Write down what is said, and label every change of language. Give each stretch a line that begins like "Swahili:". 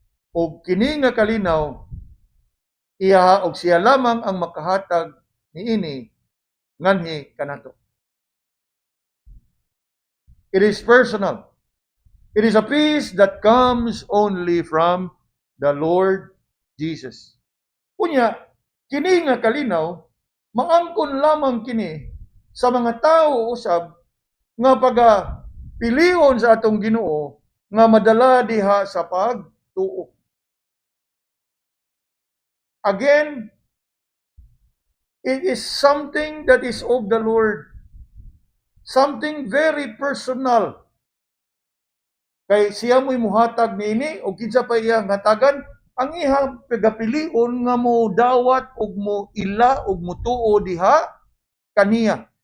Cebuano: O kini nga kalinaw, iya og siya lamang ang makahatag niini nganhi kanato.
English: It is personal. It is a peace that comes only from the Lord Jesus.
Cebuano: Unya, kini nga kalinaw, maangkon lamang kini sa mga tao usab nga pilion sa atong Ginoo nga madala diha sa pagtuo.
English: Again, it is something that is of the Lord. Something very personal.
Cebuano: Kay siya mo'y muhatag niini o kinsa pa iyang hatagan, ang ihang pagapilion nga mo dawat og mo ila og mo tuo diha kaniya.